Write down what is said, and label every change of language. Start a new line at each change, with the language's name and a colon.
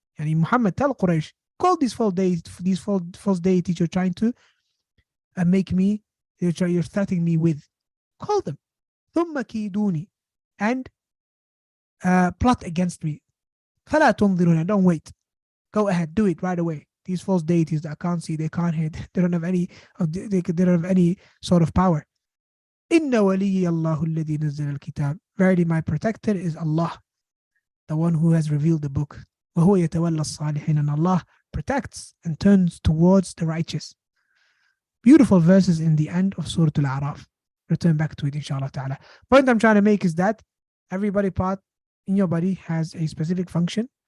English: Muhammad, tell Quraysh, call these false deities you're trying to make me, you're threatening me with. Call them.
Arabic: ثم كيدوني.
English: And plot against me.
Arabic: فلا تنظرون.
English: Don't wait. Go ahead, do it right away. These false deities that can't see, they can't hear, they don't have any sort of power.
Arabic: إن ولي الله الذي نزل الكتاب.
English: Verily my protector is Allah, the one who has revealed the book.
Arabic: وهو يتولى الصالحين.
English: And Allah protects and turns towards the righteous. Beautiful verses in the end of Surah Al-A'raf. return back to it, inshallah ta'ala. Point I'm trying to make is that every body part in your body has a specific function.